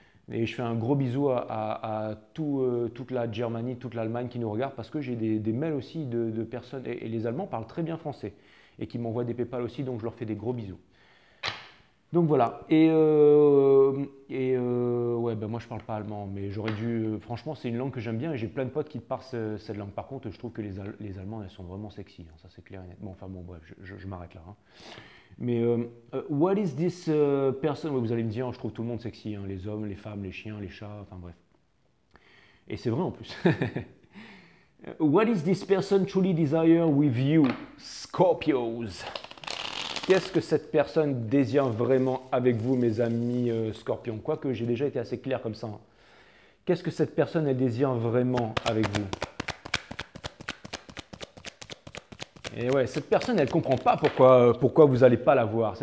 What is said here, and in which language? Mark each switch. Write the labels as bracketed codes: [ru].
[fr] Et je fais un gros bisou à toute la Germanie, toute l'Allemagne qui nous regarde parce que j'ai des mails aussi de personnes, et les Allemands parlent très bien français et qui m'envoient des PayPal aussi, donc je leur fais des gros bisous. Donc voilà, et ouais, ben moi je parle pas allemand, mais j'aurais dû, franchement c'est une langue que j'aime bien et j'ai plein de potes qui parlent cette langue. Par contre, je trouve que les Allemands, elles sont vraiment sexy, hein, ça c'est clair et net. Bon, enfin bon, bref, je m'arrête là. Hein. [en] Mais what is this person? [fr] Vous allez me dire, je trouve tout le monde sexy, hein, les hommes, les femmes, les chiens, les chats, enfin bref. Et c'est vrai en plus. [en] What is this person truly desire with you, Scorpios? [fr] Qu'est-ce que cette personne désire vraiment avec vous, mes amis scorpions? Quoique j'ai déjà été assez clair comme ça. Hein. Qu'est-ce que cette personne, elle désire vraiment avec vous? Et ouais, cette personne, elle ne comprend pas pourquoi vous n'allez pas la voir.